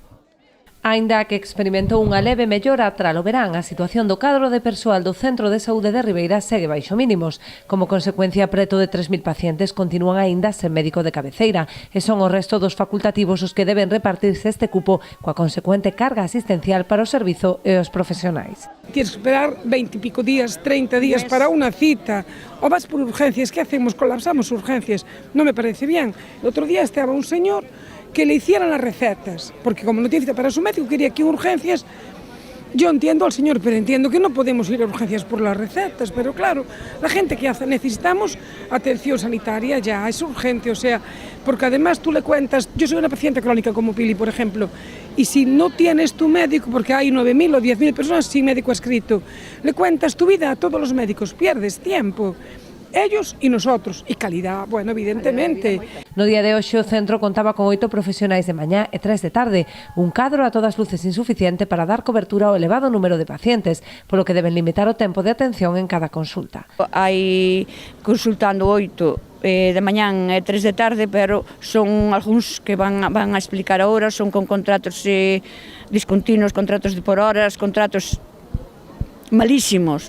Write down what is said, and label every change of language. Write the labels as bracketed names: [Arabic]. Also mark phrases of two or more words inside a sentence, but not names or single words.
[Galician] Aínda que experimentou unha leve mellora tralo verán, a situación do cadro de persoal do Centro de Saúde de Ribeira segue baixo mínimos. Como consecuencia, preto de 3.000 pacientes continúan aínda sen médico de cabeceira e son o resto dos facultativos os que deben repartirse este cupo coa consecuente carga asistencial para o servizo e os profesionais. [Spanish] Tienes que esperar 20 y pico días, 30 días para una cita, o vas por urgencias. ¿Qué hacemos? Colapsamos urgencias. No me parece bien. El otro día estaba un señor que le hicieran las recetas, porque como no tiene cita para su médico, quería que urgencias Yo entiendo al señor, pero entiendo que no podemos ir a urgencias por las recetas, pero claro, la gente que hace, necesitamos atención sanitaria ya, es urgente, o sea, porque además tú le cuentas, yo soy una paciente crónica como Pili, por ejemplo, y si no tienes tu médico, porque hay 9.000 o 10.000 personas sin médico escrito, le cuentas tu vida a todos los médicos, pierdes tiempo. Ellos e nosotros, e calidad, bueno, evidentemente. [Galician] No día de hoxe o centro contaba con 8 profesionais de mañá e 3 de tarde, un cadro a todas luces insuficiente para dar cobertura ao elevado número de pacientes, polo que deben limitar o tempo de atención en cada consulta. Hai consultando 8 de mañán e 3 de tarde, pero son algúns que van a explicar a horas, son con contratos discontinuos, contratos de por horas, contratos malísimos.